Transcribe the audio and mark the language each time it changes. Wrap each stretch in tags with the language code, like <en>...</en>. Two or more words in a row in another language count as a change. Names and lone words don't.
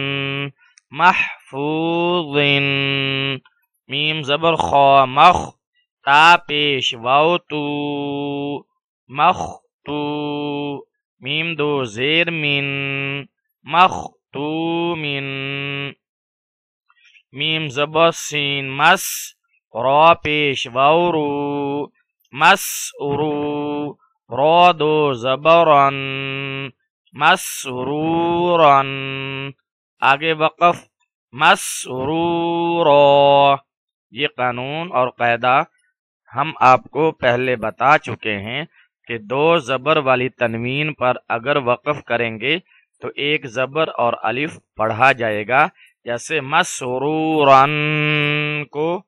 <ur>محفوظن میم زبر خا مخ تا پیش واو تو مختو میم دو زیر من مختومن میم زبر سین مس را پیش واو رو مسرو را دو زبرن مسرورن آگے وقف مسرورا یہ قانون اور قاعدہ ہم آپ کو پہلے بتا چکے ہیں کہ دو زبر والی تنوین پر اگر وقف کریں گے تو ایک زبر اور الف پڑھا جائے گا جیسے مسرورن کو</ur>